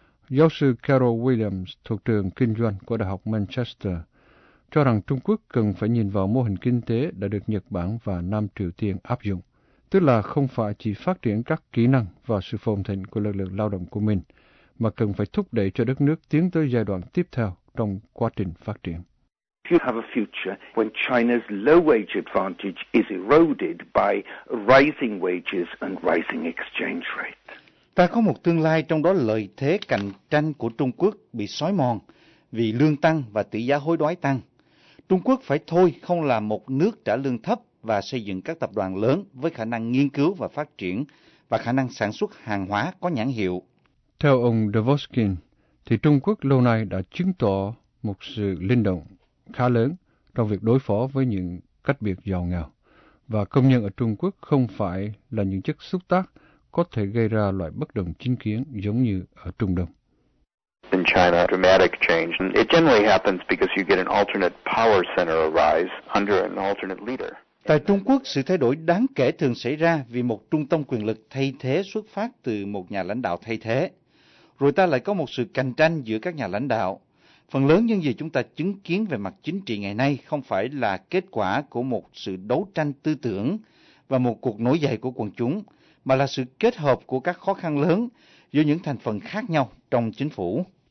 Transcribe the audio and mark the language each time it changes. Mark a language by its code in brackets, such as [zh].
[vi] Giáo sư Carol Williams thuộc trường kinh doanh của Đại học Manchester cho rằng Trung Quốc cần phải nhìn vào mô hình kinh tế đã được Nhật Bản và Nam Triều Tiên áp dụng, tức là không phải chỉ phát triển các kỹ năng và sự phồn thịnh của lực lượng lao động của mình, mà cần phải thúc đẩy cho đất nước tiến tới giai đoạn tiếp theo trong quá trình phát triển. [en] If you have a future when China's low wage advantage is eroded by rising wages and rising exchange rate. [vi] Ta có một tương lai trong đó lợi thế cạnh tranh của Trung Quốc bị xói mòn vì lương tăng và tỷ giá hối đoái tăng. Trung Quốc phải thôi không là một nước trả lương thấp và xây dựng các tập đoàn lớn với khả năng nghiên cứu và phát triển và khả năng sản xuất hàng hóa có nhãn hiệu. Theo ông Davoskin, thì Trung Quốc lâu nay đã chứng tỏ một sự linh động khá lớn trong việc đối phó với những cách biệt giàu nghèo, và công nhân ở Trung Quốc không phải là những chất xúc tác có thể gây ra loại bất đồng chính kiến giống như ở Trung Đông. [en] In China, dramatic change. It generally happens because you get an alternate power center arise under an alternate leader. [vi] Tại Trung Quốc, sự thay đổi đáng kể thường xảy ra vì một trung tâm quyền lực thay thế xuất phát từ một nhà lãnh đạo thay thế. Rồi ta lại có một sự cạnh tranh giữa các nhà lãnh đạo. Phần lớn những gì chúng ta chứng kiến về mặt chính trị ngày nay không phải là kết quả của một sự đấu tranh tư tưởng và một cuộc nổi dậy của quần chúng, mà là sự kết hợp của các khó khăn lớn giữa những thành phần khác nhau trong chính phủ.